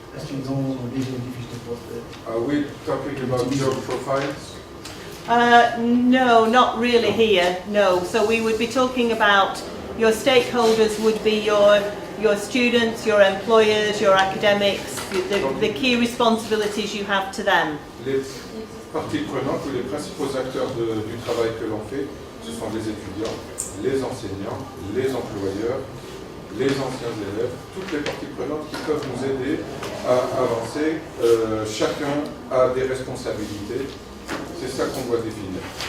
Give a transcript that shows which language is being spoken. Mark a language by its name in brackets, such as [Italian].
[French] Est-ce qu'ils ont déjà des fiches de poste? [English] Are we talking about job profiles? No, not really here, no. So we would be talking about your stakeholders would be your students, your employers, your academics, the key responsibilities you have to them. [French] Les parties prenantes ou les principaux acteurs du travail que l'on fait, ce sont les étudiants, les enseignants, les employeurs, les anciens élèves, toutes les parties prenantes qui peuvent nous aider à avancer. Chacun a des responsabilités. C'est ça qu'on doit définir.